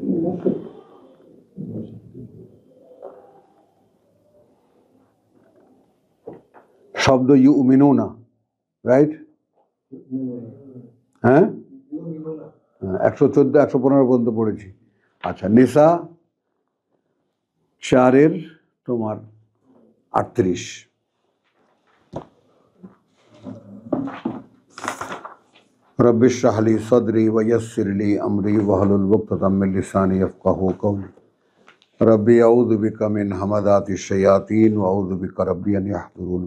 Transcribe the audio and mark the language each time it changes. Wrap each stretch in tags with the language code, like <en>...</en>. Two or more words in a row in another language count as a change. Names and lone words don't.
<bn>শব্দ ইউমিনুনা, রাইট? হ্যাঁ, 114 115 পর্যন্ত পড়েছি। আচ্ছা, নিসা 4 তোমার 38।</bn> <ar>رب اشرح لي صدري ويسر لي أمري واحلل عقدة من لساني يفقهوا قولي رب أعوذ بك من همزات الشياطين وأعوذ بك رب أن يحضرون.</ar>